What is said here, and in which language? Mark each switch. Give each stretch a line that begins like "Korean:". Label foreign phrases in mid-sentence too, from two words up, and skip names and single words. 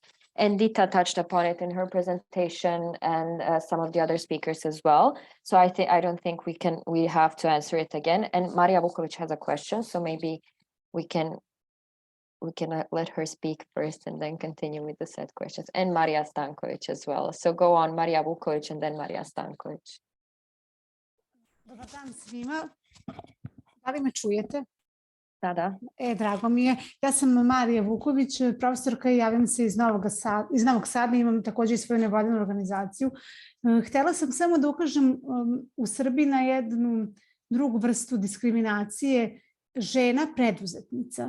English: And Dita touched upon it in her presentation, and some of the other speakers as well. So I don't think we have to answer it again. And Marija Vukovic has a question, so maybe we can let her speak first and then continue with the set questions, and Marija Stankovic as well. So go on, Marija Vukovic and then Marija Stankovic.
Serbian: Dobar dan svima. Da li me čujete? Da, da. Drago mi je. Ja sam Marija Vuković, profesorka i javljam se iz Novog Sada, imam također i svoju nevladinu organizaciju. Htjela sam samo da ukažem u Srbiji na jednu drugu vrstu diskriminacije žena preduzetnica.